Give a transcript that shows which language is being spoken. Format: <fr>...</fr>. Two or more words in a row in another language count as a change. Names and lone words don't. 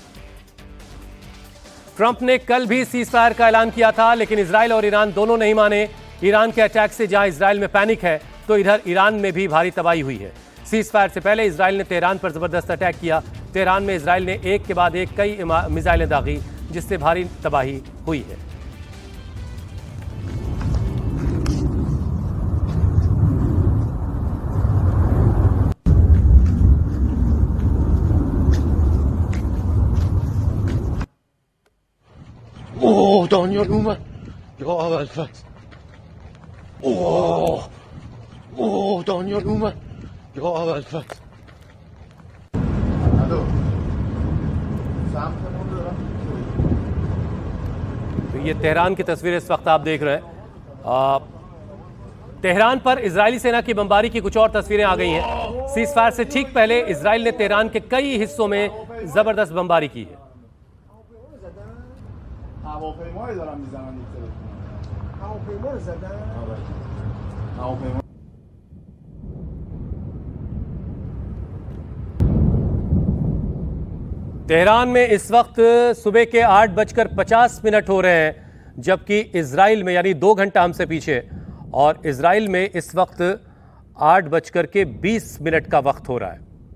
<hi>ट्रंप ने कल भी सीजफायर का ऐलान किया था, लेकिन इजराइल और ईरान दोनों नहीं माने। ईरान के अटैक से जहां इजराइल में पैनिक है, तो इधर ईरान में भी भारी तबाही हुई है। सीजफायर से पहले इजराइल ने तेहरान पर जबरदस्त अटैक किया। तेहरान में इजराइल ने एक के बाद एक कई मिसाइलें दागी, जिससे भारी तबाही हुई है।</hi> <fa>اوه دانیال اومد یا ابوالفضل. اوه دانیال اومد یا ابوالفضل.</fa> <hi>तो ये तेहरान की तस्वीर इस वक्त आप देख रहे हैं। तेहरान पर इजरायली सेना की बमबारी की कुछ और तस्वीरें आ गई हैं। सीजफायर से ठीक पहले इजराइल ने तेहरान के कई हिस्सों में जबरदस्त बमबारी की है।</hi> <fa>هواپیمایی دارن میزنن این تلفن. هواپیما رو زدن. هواپیما.</fa> <hi>तेहरान में इस वक्त सुबह के 8:50 हो रहे हैं, जबकि इजराइल में, यानी 2 घंटा हमसे पीछे, और इजराइल में इस वक्त 8:20 का वक्त हो रहा है।</hi>